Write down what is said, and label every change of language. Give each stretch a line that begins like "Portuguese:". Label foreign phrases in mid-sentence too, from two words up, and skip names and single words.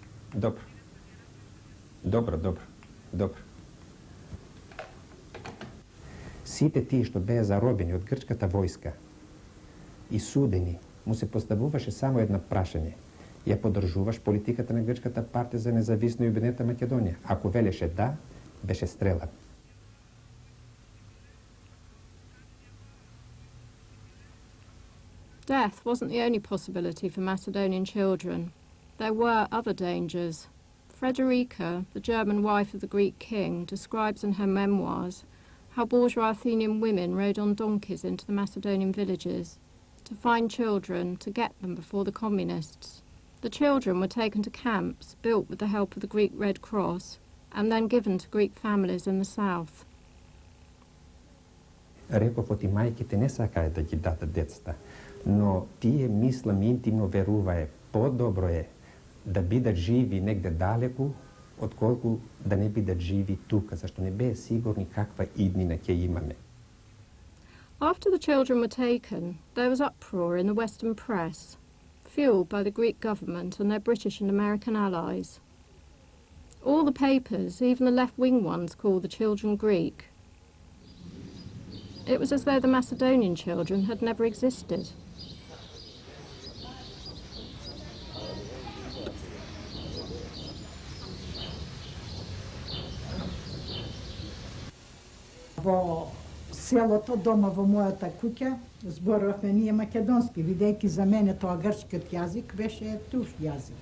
Macedonian: Сите тие што беа заробени од грчката војска и судени, му се поставуваше само едно прашање. Ја поддржуваш политиката на Грчката партија за независна и обединета Македонија? Ако велеше да, беше стрелан.
English: Death wasn't the only possibility for Macedonian children. There were other dangers. Frederica, the German wife of the Greek king, describes in her memoirs how bourgeois Athenian women rode on donkeys into the Macedonian villages to find children to get them before the communists. The children were taken to camps built with the help of the Greek Red Cross and then given to Greek families in the south.
Macedonian: Реков, оти мајките не сакаe да ги дадат децата, но тие, мислам, интимно верувае, подобро е да бидат живи негде далеку, отколку да не бидат живи тука, зашто не беа сигурни каква иднина ќе имаме.
English: After the children were taken, there was uproar in the Western press, fueled by the Greek government and their British and American allies. All the papers, even the left-wing ones, called the children Greek. It was as though the Macedonian children had never existed.
Macedonian: Во селото, дома во мојата куќа, зборувавме ние македонски, видејќи за мене тоа грчкиот јазик беше чужд јазик.